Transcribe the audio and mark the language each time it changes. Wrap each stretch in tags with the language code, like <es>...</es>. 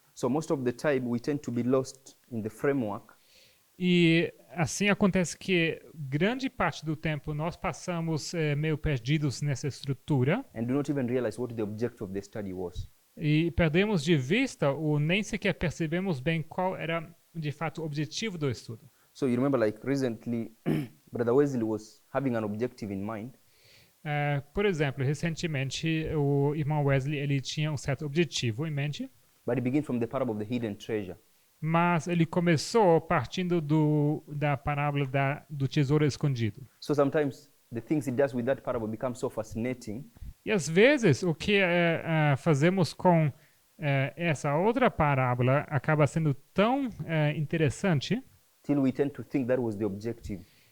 <en>So most of the time we tend to be lost in the framework.</en> <pt>E assim acontece que grande parte do tempo nós passamos meio perdidos nessa estrutura</pt> <en>And do not even realize what the objective of the study was.</en> <pt>e perdemos de vista ou nem sequer percebemos bem qual era de fato o objetivo do estudo.</pt> <en>So you remember, like recently, Brother Wesley was having an objective in mind,</en> <pt>Por exemplo, recentemente o irmão Wesley ele tinha um certo objetivo em mente,</pt> <en>but it begins from the parable of the hidden treasure.</en> <pt>mas ele começou partindo da parábola do tesouro escondido.</pt> <en>So sometimes the things he does with that parable become so fascinating</en> <pt>E às vezes o que fazemos com essa outra parábola acaba sendo tão interessante</pt> <en>till we tend to think that was the objective.</en>